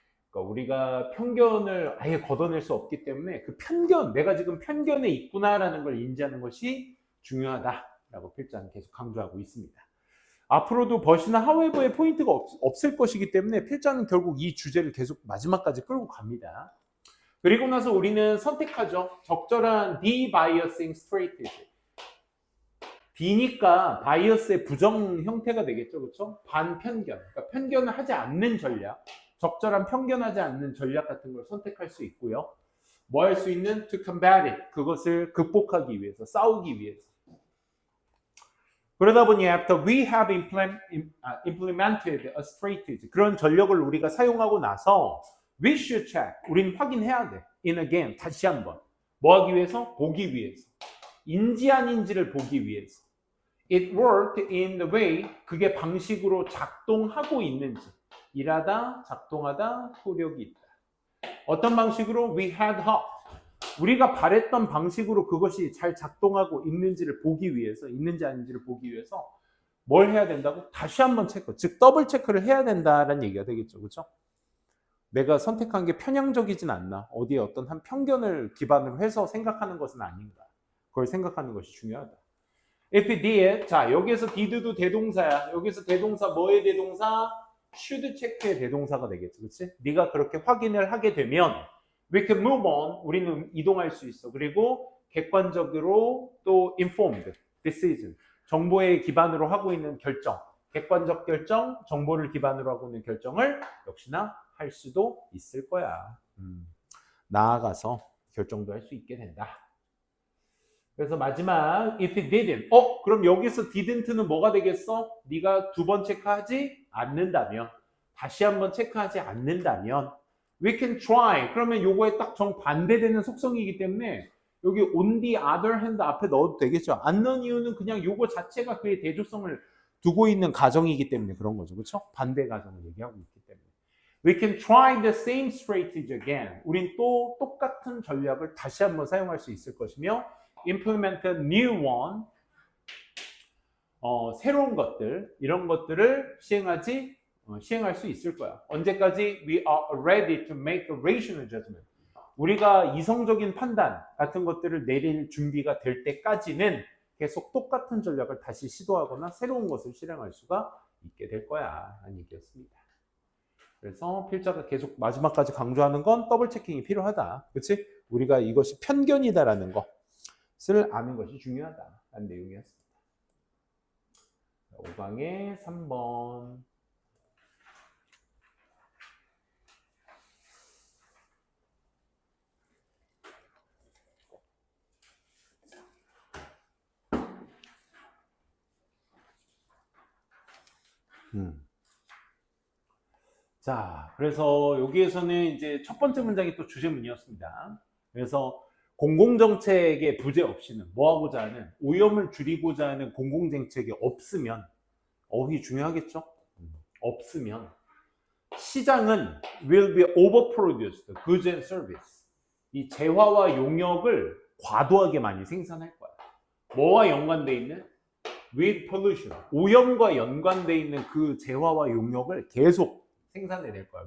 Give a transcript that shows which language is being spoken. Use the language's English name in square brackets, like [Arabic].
[Korean] 그러니까 우리가 편견을 아예 걷어낼 수 없기 때문에 그 편견, 내가 지금 편견에 있구나라는 걸 인지하는 것이 중요하다라고 필자는 계속 강조하고 있습니다. 앞으로도 버시나 하웨버의 포인트가 없을 것이기 때문에 필자는 결국 이 주제를 계속 마지막까지 끌고 갑니다. 그리고 나서 우리는 선택하죠. [English] 적절한 de-biasing strategy. [Korean] D니까 바이어스의 부정 형태가 되겠죠. 그렇죠? 반편견. 그러니까 편견을 하지 않는 전략. 적절한 편견하지 않는 전략 같은 걸 선택할 수 있고요. 뭐 할 수 있는? [English] To combat it. [Korean] 그것을 극복하기 위해서, 싸우기 위해서. 그러다 보니 [English] after we have implemented a strategy, [Korean] 그런 전력을 우리가 사용하고 나서 [English] we should check, [Korean] 우리는 확인해야 돼. [English] in again, [Korean] 다시 한번. 뭐 하기 위해서? 보기 위해서. 인지 아닌지를 보기 위해서. [English] It worked in the way, [Korean] 그게 방식으로 작동하고 있는지. 일하다, 작동하다, 효력이 있다. 어떤 방식으로? [English] We had hoped. [Korean] 우리가 바랬던 방식으로 그것이 잘 작동하고 있는지를 보기 위해서, 있는지 아닌지를 보기 위해서 뭘 해야 된다고? 다시 한번 체크, 즉 더블 체크를 해야 된다라는 얘기가 되겠죠. 그렇죠? 내가 선택한 게 편향적이진 않나, 어디에 어떤 한 편견을 기반으로 해서 생각하는 것은 아닌가, 그걸 생각하는 것이 중요하다. [English] If it did, [Korean] 자 여기에서 did도 대동사야. 여기서 대동사 뭐의 대동사? should check의 대동사가 되겠지. 그렇지? 네가 그렇게 확인을 하게 되면 [English] we can move on, [Korean] 우리는 이동할 수 있어. 그리고 객관적으로 또 [English] informed decision, [Korean] 정보에 기반으로 하고 있는 결정, 객관적 결정, 정보를 기반으로 하고 있는 결정을 역시나 할 수도 있을 거야. 나아가서 결정도 할 수 있게 된다. 그래서 마지막 [English] if it didn't. [Korean] 그럼 여기서 didn't는 뭐가 되겠어? 네가 두 번 체크하지 않는다면, 다시 한번 체크하지 않는다면 [English] we can try. [Korean] 그러면 요거에 딱 정반대되는 속성이기 때문에 여기 [English] on the other hand [Korean] 앞에 넣어도 되겠죠. 안 넣은 이유는 그냥 요거 자체가 그의 대조성을 두고 있는 가정이기 때문에 그런 거죠. 그렇죠? 반대 가정을 얘기하고 있기 때문에. [English] We can try the same strategy again. [Korean] 우린 또 똑같은 전략을 다시 한번 사용할 수 있을 것이며 [English] implement a new one. [Korean] 새로운 것들, 이런 것들을 시행할 수 있을 거야. 언제까지? [English] We are ready to make a rational judgment. [Korean] 우리가 이성적인 판단 같은 것들을 내릴 준비가 될 때까지는 계속 똑같은 전략을 다시 시도하거나 새로운 것을 실행할 수가 있게 될 거야. 라는 얘기였습니다. 그래서 필자가 계속 마지막까지 강조하는 건 더블 체킹이 필요하다. 그치? 우리가 이것이 편견이다라는 것을 아는 것이 중요하다라는 내용이었습니다. 5강의 3번. 자, 그래서 여기에서는 이제 첫 번째 문장이 또 주제문이었습니다. 그래서 공공정책의 부재 없이는 뭐하고자 하는, 오염을 줄이고자 하는 공공정책이 없으면, 어휘 중요하겠죠? 없으면 시장은 [English] will be overproduced goods and service. [Korean] 이 재화와 용역을 과도하게 많이 생산할 거야. 뭐와 연관돼 있는? [English] with pollution. [Korean] 오염과 연관돼 있는 그 재화와 용역을 계속 생산해낼 거야.